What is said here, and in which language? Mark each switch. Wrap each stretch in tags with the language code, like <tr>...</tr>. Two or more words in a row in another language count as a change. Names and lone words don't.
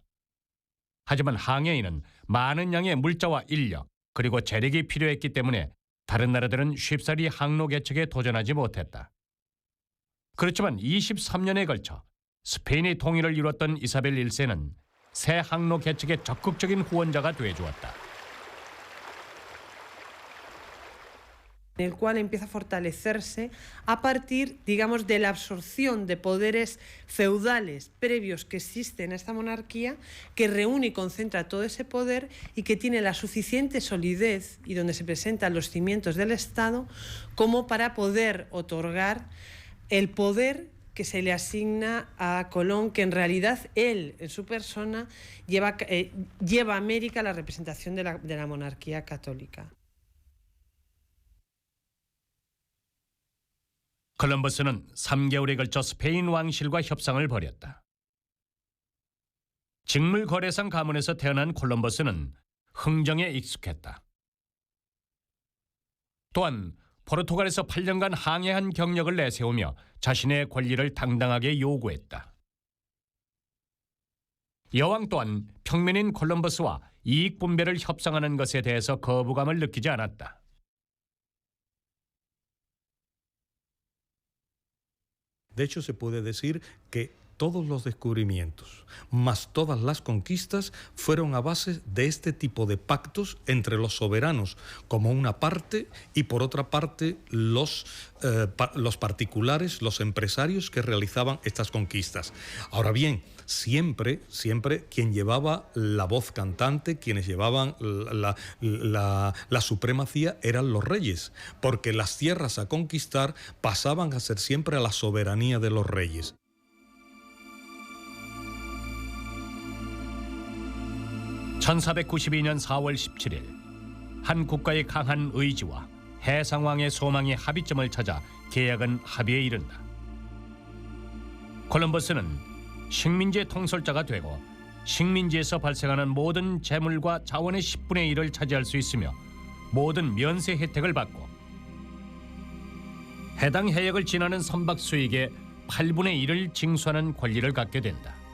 <ko>하지만 항해인은 많은 양의 물자와 인력 그리고 재력이 필요했기 때문에 다른 나라들은 쉽사리 항로 개척에 도전하지 못했다. 그렇지만 23년에 걸쳐 스페인의 통일을 이뤘던 이사벨 1세는 새 항로 개척의 적극적인 후원자가 되어주었다.</ko> <es>en el cual empieza a fortalecerse a partir, digamos, de la absorción de poderes feudales previos que existen en esta monarquía, que reúne y concentra todo ese poder y que tiene la suficiente solidez y donde se presentan los cimientos del Estado como para poder otorgar el poder que se le asigna a Colón, que en realidad él, en su persona, lleva a América la representación de la monarquía católica.</es> <ko>콜럼버스는 3개월에 걸쳐 스페인 왕실과 협상을 벌였다. 직물 거래상 가문에서 태어난 콜럼버스는 흥정에 익숙했다. 또한 포르투갈에서 8년간 항해한 경력을 내세우며 자신의 권리를 당당하게 요구했다. 여왕 또한 평민인 콜럼버스와 이익 분배를 협상하는 것에 대해서 거부감을 느끼지 않았다.</ko> <es>De hecho, se puede decir que todos los descubrimientos, más todas las conquistas, fueron a base de este tipo de pactos entre los soberanos como una parte y por otra parte los particulares, los empresarios que realizaban estas conquistas. Ahora bien, siempre quien llevaba la voz cantante, quienes llevaban la supremacía eran los reyes, porque las tierras a conquistar pasaban a ser siempre a la soberanía de los reyes.</es> <ko>(1492년 4월 17일) 한 국가의 강한 의지와 해상왕의 소망이 합의점을 찾아 계약은 합의에 이른다. 콜럼버스는 식민지의 통솔자가 되고 식민지에서 발생하는 모든 재물과 자원의 10분의 1을 차지할 수 있으며 모든 면세 혜택을 받고 해당 해역을 지나는 선박 수익의 8분의 1을 징수하는 권리를 갖게 된다.</ko>